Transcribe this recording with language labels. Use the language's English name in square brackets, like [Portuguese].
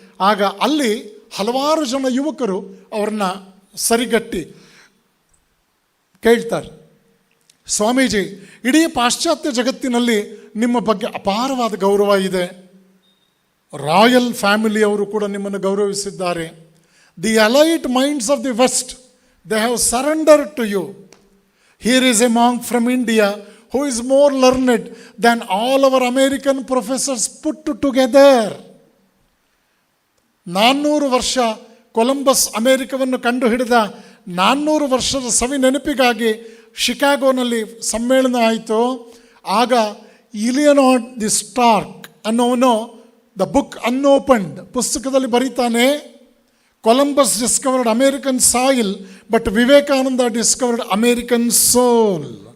[Kannada] ಆಗ ಅಲ್ಲಿ ಹಲವಾರು ಜನ ಯುವಕರು ಅವ್ರನ್ನ ಸರಿಗಟ್ಟಿ ಕೇಳ್ತಾರೆ, ಸ್ವಾಮೀಜಿ, ಇಡೀ ಪಾಶ್ಚಾತ್ಯ ಜಗತ್ತಿನಲ್ಲಿ ನಿಮ್ಮ ಬಗ್ಗೆ ಅಪಾರವಾದ ಗೌರವ ಇದೆ. ರಾಯಲ್ ಫ್ಯಾಮಿಲಿಯವರು ಕೂಡ ನಿಮ್ಮನ್ನು ಗೌರವಿಸಿದ್ದಾರೆ. [English] The elite minds of the west, they have surrendered to you. Here is a monk from India who is more learned than all our American professors put together. [Kannada] 400 ವರ್ಷ ಕೊಲಂಬಸ್ ಅಮೇರಿಕವನ್ನು ಕಂಡು ಹಿಡಿದ 400 ವರ್ಷದ ಸವಿ ನೆನಪಿಗಾಗಿ ಶಿಕಾಗೋನಲ್ಲಿ ಸಮ್ಮೇಳನ ಆಯಿತು. ಆಗ ಇಲಿಯನಾರ್ಡ್ ದಿ ಸ್ಟಾರ್ಕ್ ಅನ್ನೋನು the book ಅನ್ಓಪನ್ಡ್ ಪುಸ್ತಕದಲ್ಲಿ ಬರೀತಾನೆ, [English] Columbus discovered American soil but Vivekananda discovered American soul.